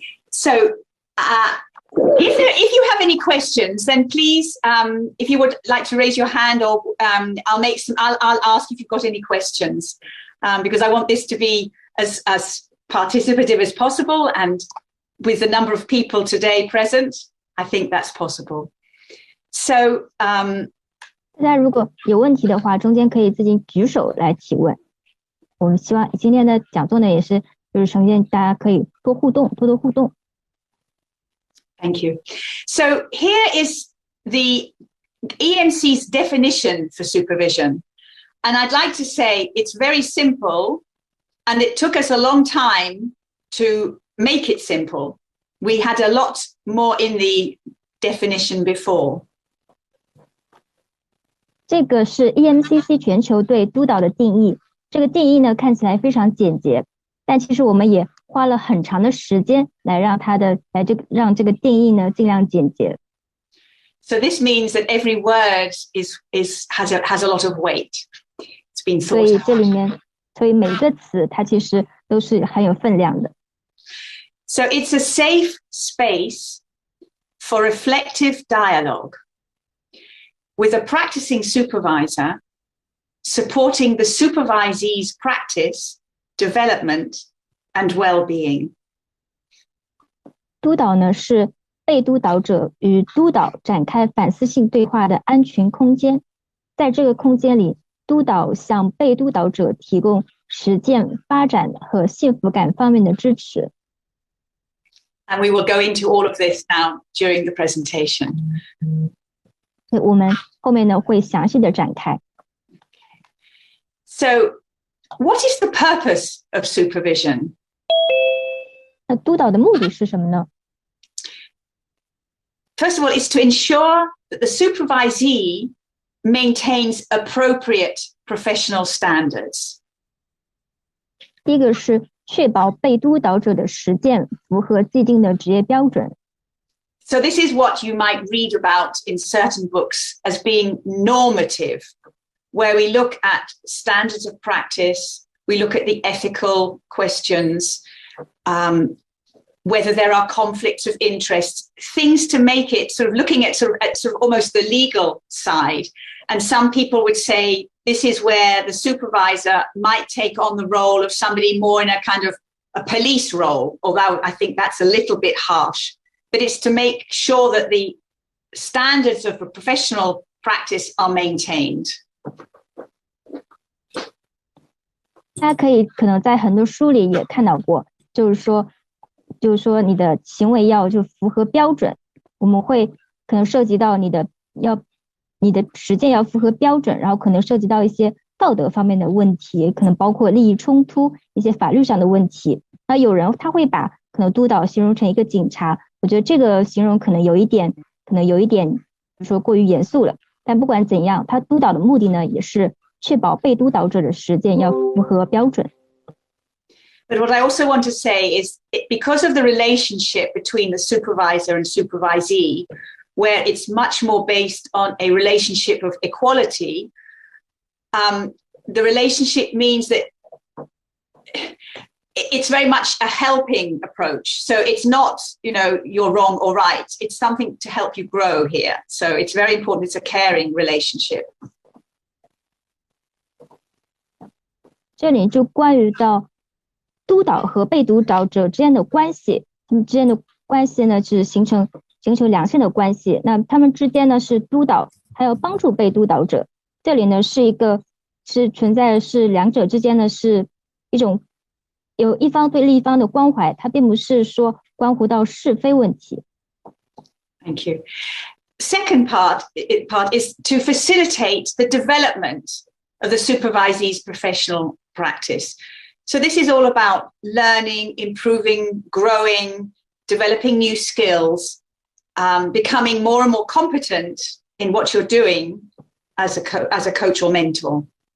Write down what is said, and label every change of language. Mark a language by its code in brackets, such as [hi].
[en] So. If you have any questions, then please, if you would like to raise your hand, or I'll ask if you've got any questions, because I want this to be as participative as possible, and with the number of people today present, I think that's possible. So, [zh] 大家如果有问题的话，中间可以自己举手来提问。我们希望今天的讲座呢，也是就是呈现大家可以多互动，多互动。 [en] Thank you. So here is the EMC's definition for supervision. And I'd like to say it's very simple, and it took us a long time to make it simple. We had a lot more in the definition before. [zh] 这个是 EMCC 全球对督导的定义。这个定义呢，看起来非常简洁，但其实我们也花了很长的时间来让让这个定义呢尽量简洁。 [en] So this means that every word has a lot of weight. It's been thought. [zh] 所以这里面，所以每一个词它其实都是很有分量的。 [en] So it's a safe space for reflective dialogue with a practicing supervisor supporting the supervisee's practice, development, and well-being. [zh] 督导呢是被督导者与督导展开反思性对话的安全空间，在这个空间里，督导向被督导者提供实践、发展和幸福感方面的支持。 [en] And we will go into all of this now during the presentation. [zh] 我们后面呢会详细的展开。 [en] So, what is the purpose of supervision? [zh] 那督导的目的是什么呢？ [en] First of all, it's to ensure that the supervisee maintains appropriate professional standards. [zh] 第一个是确保被督导者的实践符合既定的职业标准。 [en] So this is what you might read about in certain books as being normative, where we look at standards of practice, we look at the ethical questions, whether there are conflicts of interest, things to make it sort of looking at sort of almost the legal side. And some people would say this is where the supervisor might take on the role of somebody more in a kind of a police role, although I think that's a little bit harsh. But it's to make sure that the standards of a professional practice are maintained. [zh] 大家可能在很多书里也看到过，就是说你的行为要就符合标准，我们会可能涉及到你的实践要符合标准，然后可能涉及到一些道德方面的问题，可能包括利益冲突、一些法律上的问题。那有人他会把可能督导形容成一个警察，我觉得这个形容可能有一点说过于严肃了。但不管怎样，他督导的目的呢，也是确保被督导者的实践要符合标准。 [en] But what I also want to say is because of the relationship between the supervisor and supervisee, where it's much more based on a relationship of equality, the relationship means that it's very much a helping approach. So it's not, you're wrong or right. It's something to help you grow here. So it's very important. It's a caring relationship. [zh] 这里就关于到督导和被督导者之间的关系，他们之间的关系呢是形成良性的关系。那他们之间呢是督导还有帮助被督导者，这里呢是存在的是两者之间呢是一种有一方对另一方的关怀，它并不是说关乎到是非问题。 [en] Thank you. Second part is to facilitate the development of the supervisee's professional practice. So this is all about learning, improving, growing, developing new skills, becoming more and more competent in what you're doing as a coach or mentor.